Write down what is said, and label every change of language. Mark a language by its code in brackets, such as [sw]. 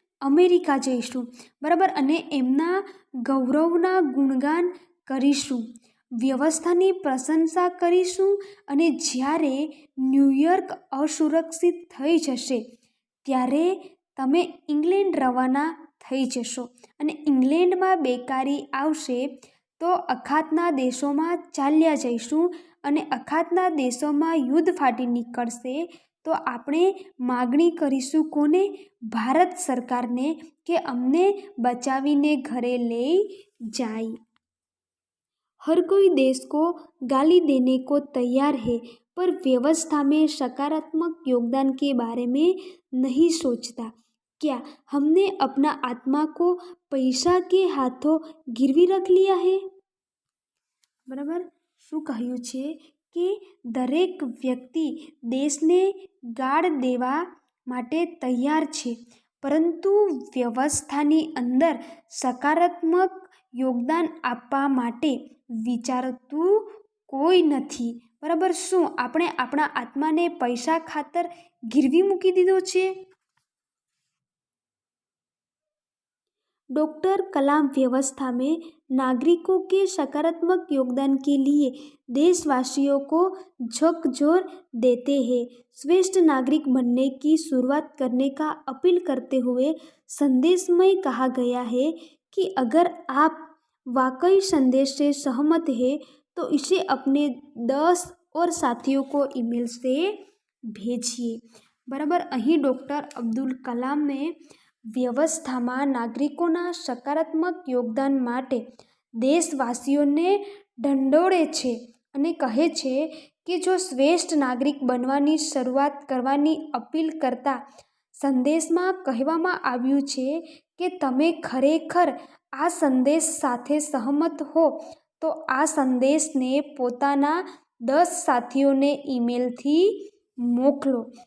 [gu] America જઈશું. બરાબર, અને એમના ગૌરવના ગુણગાન કરીશું, વ્યવસ્થાની પ્રશંસા કરીશું, અને જ્યારે ન્યૂયોર્ક અસુરક્ષિત થઈ જશે ત્યારે તમે ઇંગ્લેન્ડ રવાના થઈ જશો, અને ઇંગ્લેન્ડમાં બેકારી આવશે તો અખાતના દેશોમાં ચાલ્યા જઈશું, અને અખાતના દેશોમાં યુદ્ધ ફાટી નીકળશે તો આપણે માગણી કરીશું કોને? ભારત સરकारને કે અમને બચાવીને ઘરે લઈ જાય. [hi] हर कोई देश को गाली देने को तैयार है, पर व्यवस्था में सकारात्मक योगदान के बारे में नहीं सोचता. क्या हमने अपना आत्मा को पैसा के हाथों गिरवी रख लिया है? [gu] બરાબર, શું કહ્યું છે કે દરેક વ્યક્તિ દેશને ગાળ દેવા માટે તૈયાર છે, પરંતુ વ્યવસ્થાની અંદર સકારાત્મક યોગદાન આપવા માટે વિચારતું કોઈ નથી. બરાબર, શું આપણે આપણા આત્માને પૈસા ખાતર ગીરવી મૂકી દીધો છે? [hi] डॉक्टर कलाम व्यवस्था में नागरिकों के सकारात्मक योगदान के लिए देशवासियों को झकझोर देते हैं. श्रेष्ठ नागरिक बनने की शुरुआत करने का अपील करते हुए संदेश में कहा गया है कि अगर आप वाकई संदेश से सहमत हैं तो इसे अपने 10 और साथियों को ईमेल से भेजिए. [gu] बराबर, અહીં ડૉક્ટર અબ્દુલ કલામને વ્યવસ્થામાં નાગરિકોના સકારાત્મક યોગદાન માટે દેશવાસીઓને ઢંઢોળે છે અને કહે છે કે જો શ્રેષ્ઠ નાગરિક બનવાની શરૂઆત કરવાની અપીલ કરતા સંદેશમાં કહેવામાં આવ્યું છે કે તમે ખરેખર આ સંદેશ સાથે સહમત હો તો આ સંદેશને પોતાના 10 સાથીઓને ઈમેલથી મોકલો.